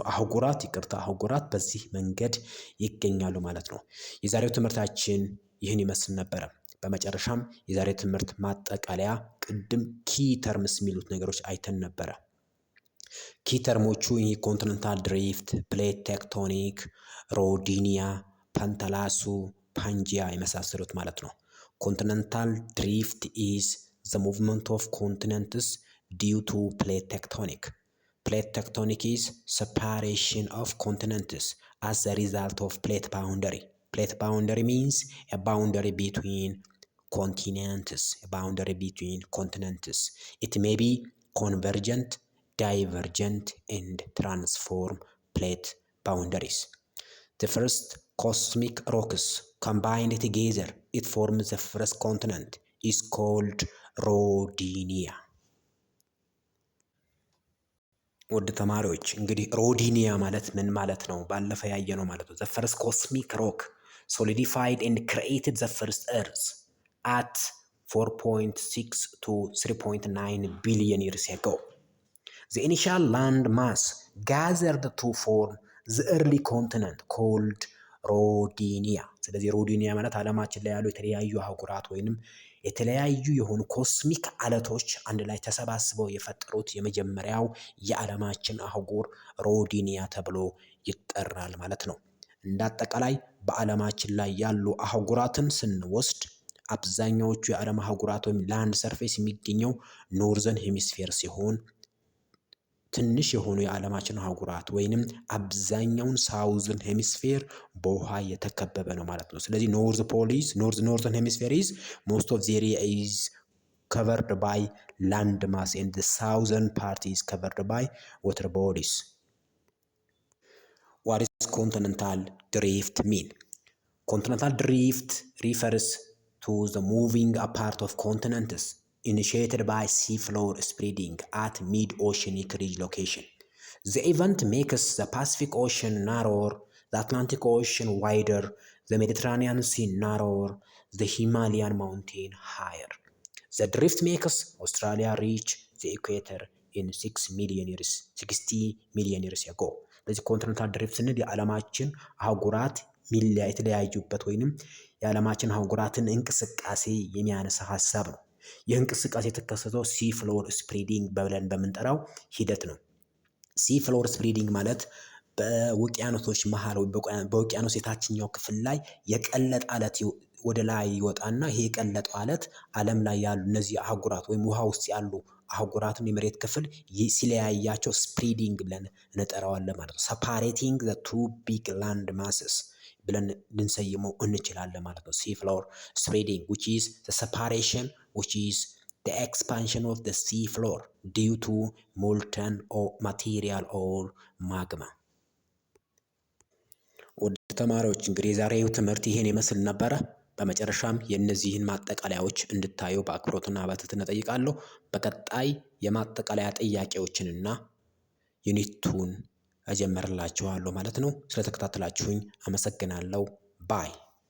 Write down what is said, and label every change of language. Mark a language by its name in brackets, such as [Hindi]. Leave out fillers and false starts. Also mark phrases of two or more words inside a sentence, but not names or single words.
[Amharic] አህጉራት በዚህ መንገድ ይገኛሉ ማለት ነው። የዛሬው ትምህርታችን ይህን ይመስል ነበረ። በመጨረሻም የዛሬ ትምህርት ማጠቃለያ ቅድም [English] key terms [Amharic] የሚሉት ነገሮች አይተን ነበረ። ኪ ተርሞቹ ይህ [English] continental drift፣ plate tectonic፣ [Amharic] ሮዲኒያ፣ ፓንታላሱ፣ ፓንጂያ የመሳሰሉት ማለት ነው። [English] continental drift is the movement of continents due to plate tectonic. Plate tectonic is separation of continents as a result of plate boundary. Plate boundary means a boundary between continents. It may be convergent, divergent, and transform plate boundaries. The first cosmic rocks combined together it forms the first continent is called Rodinia። [Amharic] ውድ ተማሪዎች እንግዲህ ሮዲኒያ ማለት ምን ማለት ነው? ባለፈ ያየነው ማለት ነው። [English] the first cosmic rock solidified and created the first earth at 4.6 to 3.9 billion years ago. The initial land mass gathered to form the early continent called ሮዲኒያ። [Amharic] ስለዚህ ሮዲኒያ ማለት ዓለማችን ላይ ያሉ የተለያዩ አህጉራት ወይንም የተለያዩ የሆኑ ኮስሚክ አለቶች አንድ ላይ ተሰባስበው የፈጠሩት የመጀመሪያው የዓለማችን አህጉር ሮዲኒያ ተብሎ ይጠራል ማለት ነው። እንደ አጠቃላይ በዓለማችን ላይ ያሉ አህጉራትን ስንወስድ አብዛኛዎቹ የዓለም አህጉራት ወይም [English] land surface [Amharic] የሚገኘው [English] northern hemisphere [Amharic] ሲሆን ትንሽ የሆኑ የዓለማችን አህጉራት ወይንም አብዛኛውን [English] southern hemisphere [Amharic] በውሃ የተከበበ ነው ማለት ነው። ስለዚህ [English] northern hemisphere is most of the area is covered by land mass and the southern part is covered by water bodies. What is continental drift mean? Continental drift refers to the moving apart of continents initiated by seafloor spreading at mid-oceanic ridge location. The event makes the Pacific Ocean narrower, the Atlantic Ocean wider, the Mediterranean Sea narrower, the Himalayan mountain higher. The drift makes Australia reach the equator in 60 million years ago. [Amharic] በዚህ [English] continental drift [Amharic] ስንል የዓለማችን አህጉራት የተለያዩበት ወይንም የዓለማችን አህጉራትን እንቅስቃሴ የሚያነሳ ሀሳብ ነው። ይህ እንቅስቃሴ የተከሰተው [English] sea floor spreading [Amharic] ብለን በምንጠራው ሂደት ነው። [English] sea floor spreading [Amharic] ማለት በውቅያኖሶች መሃል ወይ በውቅያኖስ የታችኛው ክፍል ላይ የቀለጠ አለት ወደ ላይ ይወጣና ይሄ የቀለጠው አለት ዓለም ላይ ያሉ እነዚህ አህጉራት ወይም ውሃ ውስጥ ያሉ አህጉራትን የመሬት ክፍል ሲለያያቸው ስፕሬዲንግ ብለን እንጠራዋለን ማለት ነው። [English] separating the two big land masses [Amharic] ብለን ልንሰይመው እንችላለን ማለት ነው። [English] sea floor spreading which is the separation which is the expansion of the sea floor due to molten or material or magma። [Amharic] ውድ ተማሪዎች እንግዲህ የዛሬው ትምህርት ይሄን ይመስል ነበረ። በመጨረሻም የእነዚህን ማጠቃለያዎች እንድታዩ በአክብሮትና በትህትና እጠይቃለሁ። በቀጣይ የማጠቃለያ ጥያቄዎችንና ዩኒቱን እጀምርላችኋለሁ ማለት ነው። ስለተከታተላችሁኝ አመሰግናለሁ። ባይ